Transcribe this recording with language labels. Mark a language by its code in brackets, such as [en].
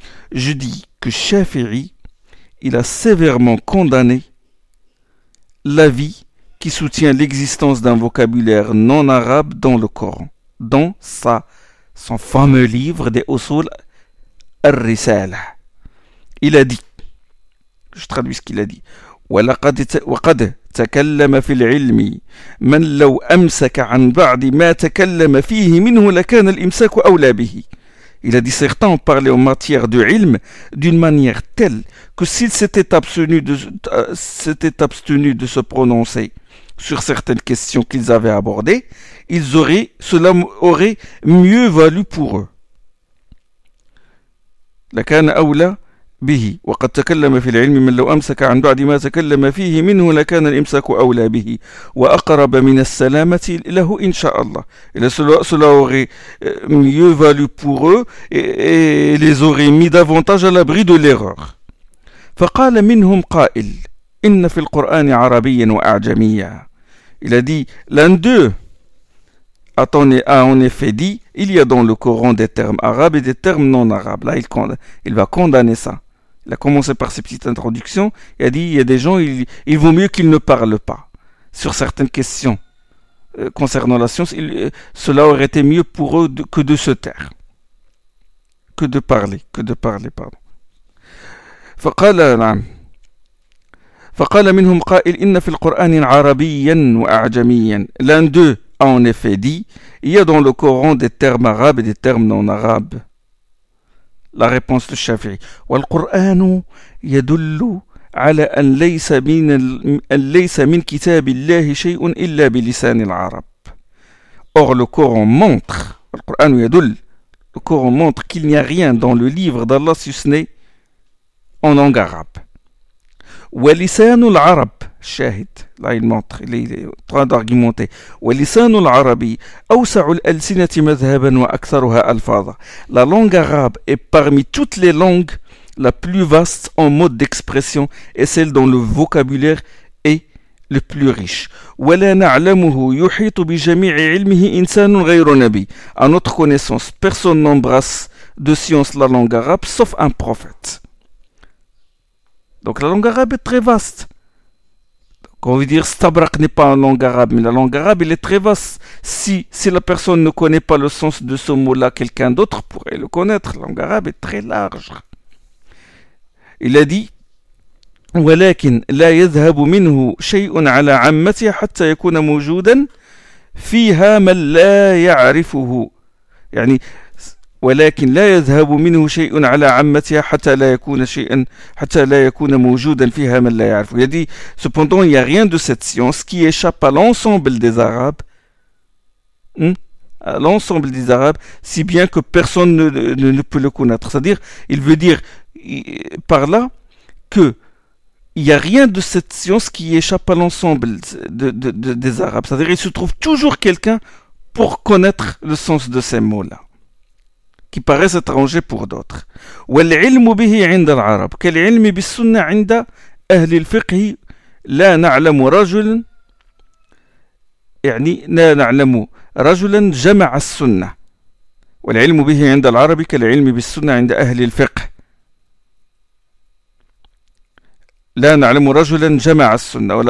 [fr] Je dis que Shafi'i, il a sévèrement condamné l'avis qui soutient l'existence d'un vocabulaire non arabe dans le Coran, dans son fameux livre des Usul al-Risala. Il a dit, je traduis ce qu'il a dit, [ar] وقد تكلم في العلم من لو أمسك عن بعض ما تكلم فيه منه لكان الإمساك أولى به. [fr] Il a dit certains ont parlé en matière de ilm d'une manière telle que s'ils s'étaient abstenus de se prononcer sur certaines questions qu'ils avaient abordées, cela aurait mieux valu pour eux. [ar] لكان أولى به وقد تكلم في العلم من لو أمسك عن بعد ما تكلم فيه منه لكان الإمساك أولى به وأقرب من السلامة له إن شاء الله. [fr] Et cela aurait mieux valu pour eux et les aurait mis davantage à l'abri de l'erreur. [ar] فقال منهم قائل إن في القرآن عربيا وأعجميا. [fr] Il a dit, l'un d'eux a en effet dit, il y a dans le Coran des termes arabes et des termes non arabes. Là, il va condamner ça. Il a commencé par ses petites introductions. Il a dit, il y a des gens, il vaut mieux qu'ils ne parlent pas sur certaines questions concernant la science. Cela aurait été mieux pour eux que de se taire, que de parler, pardon. [ar] فقال منهم قائل إن في القرآن عربيا وأعجميا. [fr] L'un d'eux a en effet dit, il y a dans le Coran des termes arabes et des termes non arabes. La réponse de Shafi'i. [ar] والقرآن يدل على أن ليس من كتاب الله شيء إلا بلسان العرب. [fr] Or le Coran montre, [ar] القرآن يدل, [fr] le Coran montre qu'il n'y a rien dans le livre d'Allah si ce n'est en langue arabe. [ar] ولسان العرب شاهد. [fr] Là il montre, il est en train d'argumenter. [ar] ولسان العربي أوسع الألسنة مذهبا وأكثرها ألفاظا. [fr] La langue arabe est parmi toutes les langues la plus vaste en mode d'expression et celle dont le vocabulaire est le plus riche. [ar] ولا نعلمه يحيط بجميع علمه إنسان غير نبي. [fr] À notre connaissance, personne n'embrasse de science la langue arabe sauf un prophète. Donc la langue arabe est très vaste. Quand on veut dire Stabrak n'est pas en langue arabe, mais la langue arabe elle est très vaste. Si la personne ne connaît pas le sens de ce mot-là, quelqu'un d'autre pourrait le connaître. La langue arabe est très large. Il a dit [ar] ولكن لا يذهب منه شيء على عامته حتى يكون موجودا فيها من لا يعرفه. يعني ولكن لا يذهب منه شيء على عامتها حتى لا يكون موجودا فيها من لا يعرفه. [fr] Il a dit cependant il n'y a rien de cette science qui échappe à l'ensemble des Arabes, à l'ensemble des Arabes, si bien que personne ne peut le connaître. C'est-à-dire, il veut dire par là que il n'y a rien de cette science qui échappe à l'ensemble des Arabes. C'est-à-dire, il se trouve toujours quelqu'un pour connaître le sens de ces mots-là, qui paraissent étrangers pour d'autres. [ar] والعلم به عند العرب كالعلم بالسنة عند أهل الفقه لا نعلم رجلا يعني لا نعلم رجلا جمع السنة. والعلم به عند العرب كالعلم بالسنة عند أهل الفقه لا نعلم رجلا جمع السنة.